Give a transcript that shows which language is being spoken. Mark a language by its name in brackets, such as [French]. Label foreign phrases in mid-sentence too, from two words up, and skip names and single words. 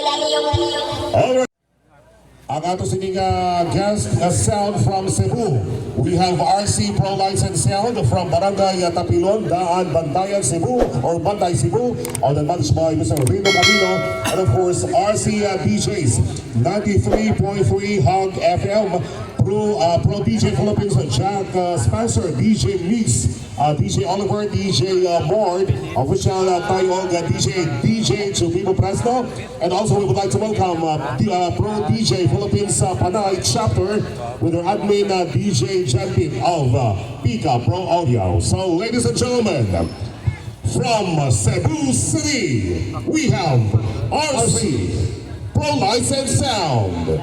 [English] Alright. [Hiligaynon] Ang ato sining [English] guest sound from Cebu. We have RC Pro Lights and Sound from Barangay Tapilon, Daan, Bantayan, Cebu, or Bantay, Cebu, on the managed by Mr. Rino Camino, and of course RC DJs, 93.3 Hog FM, Pro DJ Philippines, Jack Spencer, DJ Mix, DJ Oliver, DJ Mord, official Tay-Og DJ Chubimo Presto, and also we would like to welcome Pro DJ Philippines Panay chapter with their admin DJ Jumping of Pika Pro Audio. So ladies and gentlemen, from Cebu City, we have RC Pro Lights and Sound.